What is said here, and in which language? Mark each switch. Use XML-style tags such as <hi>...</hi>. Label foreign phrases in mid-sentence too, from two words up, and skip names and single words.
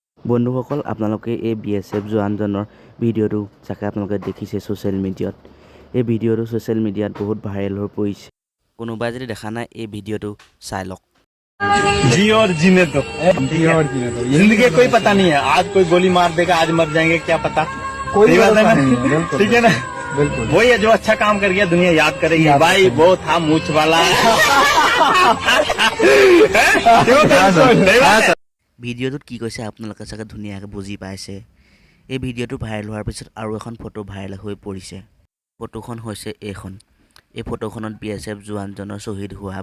<as>বন্ধুসকল আপোনালোকে এই BSF জোৱানজনৰ ভিডিঅ'টো যাকে আপোনালোকে দেখিছে</as> <en>social mediat</en> <as>এই ভিডিঅ'টো</as> <en>social mediat</en> <as>বহুত ভাইৰেল হৈ পৰিছে কোনোবাই যদি দেখা নাই এই ভিডিঅ'টো চাই লওক</as> <hi>जी और जीने दो जिंदगी का कोई पता नहीं है आज कोई गोली मार देगा आज मर जाएंगे क्या पता कोई बात नहीं ठीक है ना बिल्कुल वही है जो अच्छा काम कर गया दुनिया याद करेगी भाई वो था मूछ वाला</hi> <as>ভিডিঅ'টোত কি কৈছে আপোনালোকে চাগে ধুনীয়াকৈ বুজি পাইছে এই ভিডিঅ'টো ভাইৰেল হোৱাৰ পিছত আৰু এখন ফটো ভাইৰেল হৈ পৰিছে ফটোখন হৈছে এইখন এই ফটোখনত BSF জোৱানজনৰ শ্বহীদ হোৱা</as>